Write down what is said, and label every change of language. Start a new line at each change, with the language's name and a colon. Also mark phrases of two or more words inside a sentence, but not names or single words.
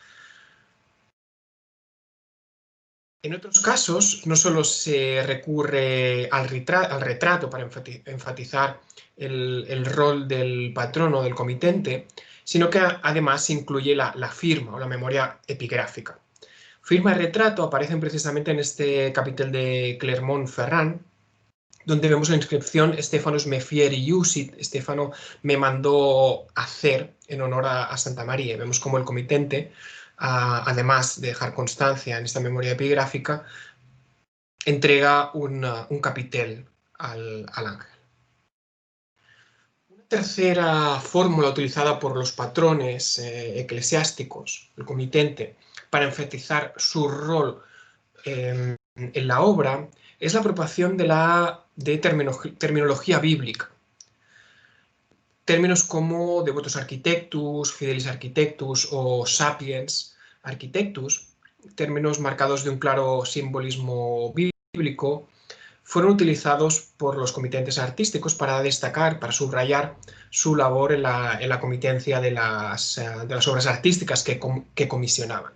Spanish: En otros casos, no solo se recurre al retrato para enfatizar el rol del patrono del comitente, sino que además se incluye la firma o la memoria epigráfica. Firma y retrato aparecen precisamente en este capitel de Clermont-Ferrand, donde vemos la inscripción
Latin: Stephanus me fieri iusit,
Spanish: Stefano me mandó hacer en honor a Santa María. Vemos como el comitente, además de dejar constancia en esta memoria epigráfica, entrega un capitel al ángel. Una tercera fórmula utilizada por los patrones eclesiásticos, el comitente, para enfatizar su rol en la obra, es la apropiación de terminología bíblica. Términos como
Latin: devotos architectus, fidelis architectus
Spanish: o
Latin: sapiens architectus,
Spanish: términos marcados de un claro simbolismo bíblico, fueron utilizados por los comitentes artísticos para destacar, para subrayar su labor en la comitencia de las obras artísticas que comisionaban.